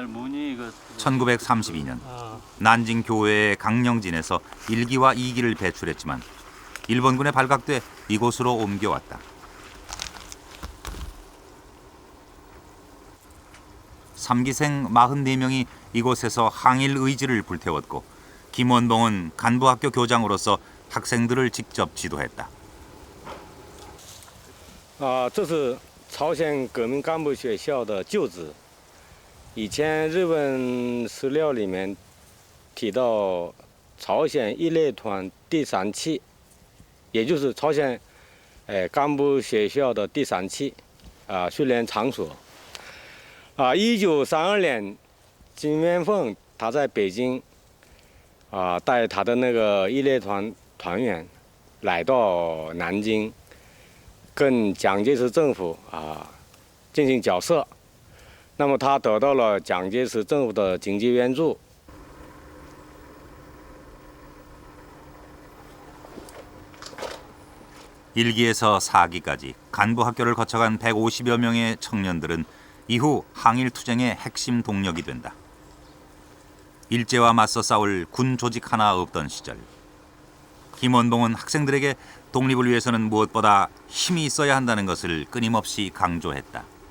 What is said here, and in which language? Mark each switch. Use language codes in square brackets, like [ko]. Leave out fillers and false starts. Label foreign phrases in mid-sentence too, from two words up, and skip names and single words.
[ko] 1932년 난징 교외의 강령진에서 1기와 2기를 배출했지만 일본군에 발각돼 이곳으로 옮겨왔다. 3기생 44명이 이곳에서 항일 의지를 불태웠고, 김원봉은 간부학교 교장으로서 학생들을 직접 지도했다. [zh] 这是朝鲜革命干部学校的旧址。以前日本史料里面提到朝鲜一类团第3期，也就是朝鲜干部学校的第3期训练场所。1932年，金元凤他在北京带他的那个一类团团员来到南京，跟蒋介石政府进行交涉。那么他得到了蒋介石政府的经济援助。 [ko] 1기에서 4기까지 간부 학교를 거쳐간 150여 명의 청년들은 이후 항일 투쟁의 핵심 동력이 된다. 일제와 맞서 싸울 군 조직 하나 없던 시절, 김원봉은 학생들에게 독립을 위해서는 무엇보다 힘이 있어야 한다는 것을 끊임없이 강조했다.